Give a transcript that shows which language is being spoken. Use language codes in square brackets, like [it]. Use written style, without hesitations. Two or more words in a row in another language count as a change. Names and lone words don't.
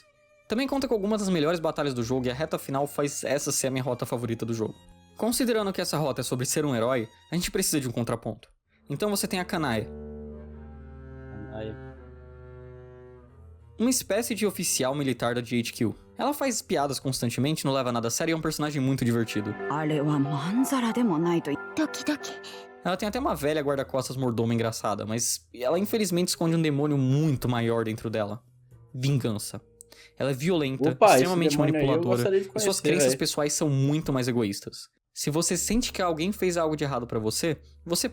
[pt] Também conta com algumas das melhores batalhas do jogo e a reta final faz essa ser a minha rota favorita do jogo. Considerando que essa rota é sobre ser um herói, a gente precisa de um contraponto. Então você tem a Kanae, Aí. uma espécie de oficial militar da GHQ. Ela faz piadas constantemente, não leva nada a sério e é um personagem muito divertido. [ja] あれはまんざらでもないと。ドキドキ。 [pt] Ela tem até uma velha guarda-costas mordoma engraçada, mas ela infelizmente esconde um demônio muito maior dentro dela. Vingança. Ela é violenta, Opa, esse extremamente demônio aí eu manipuladora, gostaria de e suas conhecer, crenças velho. pessoais são muito mais egoístas. Se você sente que alguém fez algo de errado pra você, você